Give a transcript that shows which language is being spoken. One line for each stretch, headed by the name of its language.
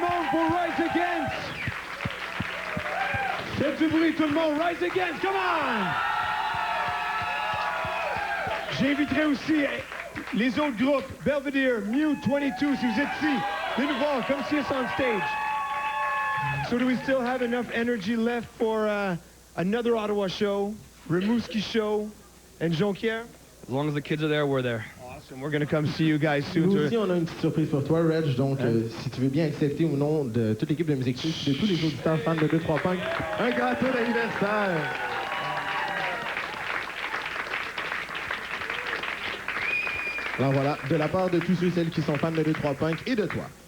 French: pour Rise Against. Faites du bruit, tout le monde. Rise Against,
English: come on!
French: J'inviterai aussi les autres groupes, Belvedere, Mute 22, si vous êtes ici. Venez nous voir,
English: come see us on stage. So do we still have enough energy left for another Ottawa show, Rimouski show, and Jonquière? As long as the kids are there, we're there. Awesome. We're going to come see you guys soon.
French: Nous aussi, on a une petite surprise pour toi, Reg. Donc, si tu veux bien accepter au nom de toute l'équipe de Musique Plus, de tous les auditeurs fans de 2-3 Punk, un gâteau d'anniversaire. Alors voilà, de la part de tous ceux et celles qui sont fans de 2-3 Punk et de toi.